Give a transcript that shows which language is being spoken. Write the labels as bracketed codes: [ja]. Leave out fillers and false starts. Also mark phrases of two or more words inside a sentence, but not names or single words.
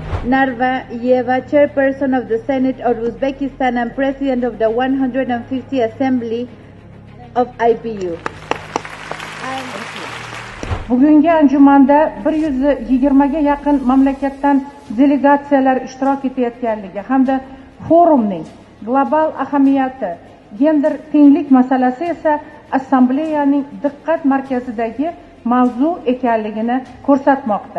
[en] Narva Yeva, Chairperson of the Senate of Uzbekistan and President of the 150 Assembly of IPU. [uz] Bugungi anjumanda 120 ga yaqin mamlakatdan delegatsiyalar ishtirok etayotganligi hamda forumning global ahamiyati, gender tenglik masalasi esa assambleyaning diqqat markazidagi mavzu ekanligini ko'rsatmoqda.